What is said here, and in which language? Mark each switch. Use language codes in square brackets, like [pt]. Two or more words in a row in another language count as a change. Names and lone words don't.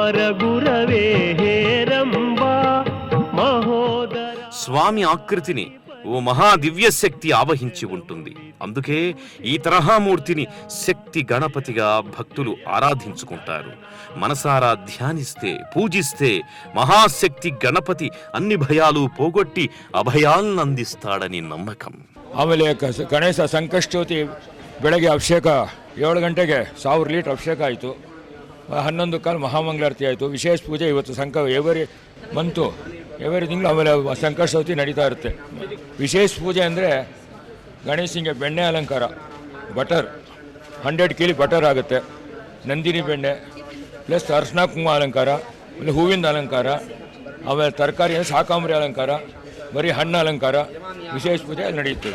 [te] స్వామి ఆకృతిని ఓ మహా దివ్యశక్తి ఆవహించి ఉంటుంది. అందుకే ఈ తరహా మూర్తిని శక్తి గణపతిగా భక్తులు ఆరాధించుకుంటారు. మనసారా ధ్యానిస్తే, పూజిస్తే మహాశక్తి గణపతి అన్ని భయాలు పోగొట్టి అభయాలను అందిస్తాడని నమ్మకం. [kn] ಆಮೇಲೆ ಗಣೇಶ ಸಂಕಷ್ಟೋತಿ ಬೆಳಗ್ಗೆ ಅಭಿಷೇಕ 7 ಗಂಟೆಗೆ 1000 ಲೀಟರ್ ಅಭಿಷೇಕ ಆಯಿತು. 11 ಕಾಲು ಮಹಾಮಂಗಳಾರತಿ ಆಯಿತು. ವಿಶೇಷ ಪೂಜೆ ಇವತ್ತು [en] every month [kn] ಎವರಿ ತಿಂಗಳು ಆಮೇಲೆ ಸಂಕಷ್ಟೋತಿ ನಡೀತಾ ಇರುತ್ತೆ. ವಿಶೇಷ ಪೂಜೆ ಅಂದರೆ ಗಣೇಶನಿಗೆ ಬೆಣ್ಣೆ ಅಲಂಕಾರ, ಬಟರ್ 100 kg ಬಟರ್ ಆಗುತ್ತೆ, ನಂದಿನಿ ಬೆಣ್ಣೆ ಪ್ಲಸ್ ಅರ್ಶಿನ ಕುಂಕುಮ ಅಲಂಕಾರ, ಆಮೇಲೆ ಹೂವಿನ ಅಲಂಕಾರ, ಆಮೇಲೆ ತರಕಾರಿ ಅಂದರೆ ಶಾಕಾಂಬರಿ ಅಲಂಕಾರ, ಬರೀ ಹಣ್ಣು ಅಲಂಕಾರ, ವಿಶೇಷ ಪೂಜೆ ಅಲ್ಲಿ ನಡೆಯುತ್ತದೆ.